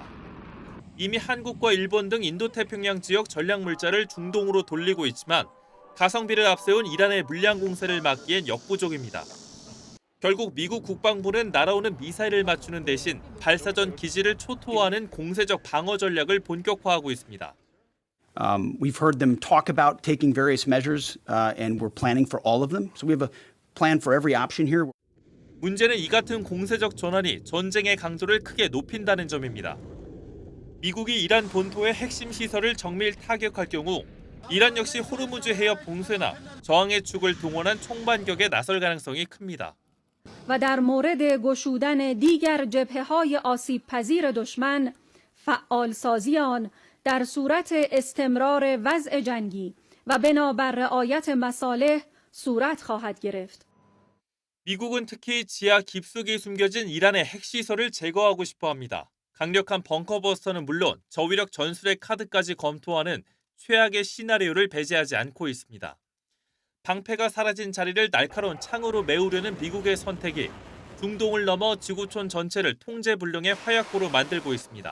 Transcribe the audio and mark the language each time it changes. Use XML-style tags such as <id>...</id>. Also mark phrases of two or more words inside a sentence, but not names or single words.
<ko>이미 한국과 일본 등 인도태평양 지역 전략 물자를 중동으로 돌리고 있지만 가성비를 앞세운 이란의 물량 공세를 막기엔 역부족입니다. 결국 미국 국방부는 날아오는 미사일을 맞추는 대신 발사전 기지를 초토화하는 공세적 방어 전략을 본격화하고 있습니다.</ko> <en>We've heard them talk about taking various measures, and we're planning for all of them. So we have a plan for every option here.</en> <ko>문제는 이 같은 공세적 전환이 전쟁의 강도를 크게 높인다는 점입니다. 미국이 이란 본토의 핵심 시설을 정밀 타격할 경우 이란 역시 호르무즈 해협 봉쇄나 저항의 축을 동원한 총반격에 나설 가능성이 큽니다.</ko> <fa>و در مورد گشودن دیگر جبهه‌های آسیب‌پذیر دشمن فعالسازی آن در صورت استمرار وضع جنگی و بنابر رعایت مصالح صورت خواهد گرفت.</fa> <ko>미국은 특히 지하 깊숙이 숨겨진 이란의 핵시설을 제거하고 싶어합니다. 강력한 벙커버스터는 물론 저위력 전술의 카드까지 검토하는 최악의 시나리오를 배제하지 않고 있습니다. 방패가 사라진 자리를 날카로운 창으로 메우려는 미국의 선택이 중동을 넘어 지구촌 전체를 통제불능의 화약고로 만들고 있습니다.</ko>